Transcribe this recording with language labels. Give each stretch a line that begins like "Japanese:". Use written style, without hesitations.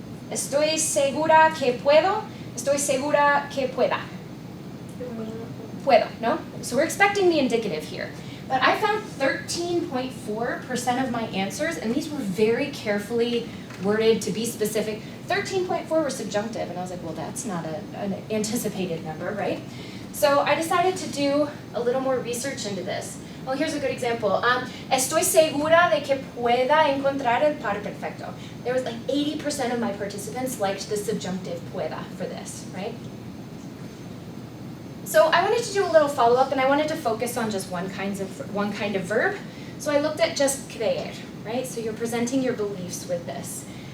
Spanish: Estoy segura que puedo, estoy segura que pueda. Puedo, no?
English: So we're expecting the indicative here. But I found 13.4% of my answers, and these were very carefully worded to be specific. 13.4 were subjunctive, and I was like, well, that's not an anticipated number, right? So I decided to do a little more research into this. Well, here's a good example.
Spanish: Estoy segura de que pueda encontrar el par perfecto.
English: There was like 80% of my participants liked the subjunctive pueda for this, right? So I wanted to do a little follow-up, and I wanted to focus on just one kind of verb. So I looked at just creer, right? So you're presenting your beliefs with this.